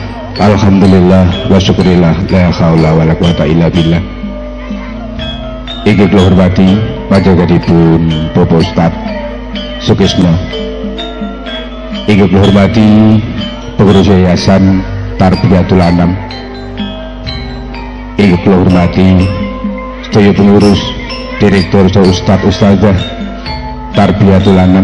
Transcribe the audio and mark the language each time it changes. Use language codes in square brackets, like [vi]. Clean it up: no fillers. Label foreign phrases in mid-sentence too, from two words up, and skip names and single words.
[ar] الحمد لله والشكر لله لا حول ولا قوة إلا بالله. [jv] Inggih kula hormati panjenenganipun Bapak Ustaz Sukisno. Inggih kula hormati pengurus Yayasan Tarbiyatul Anam. Inggih kula hormati sedaya pengurus, direktur, ustadzah Tarbiyatul Anam.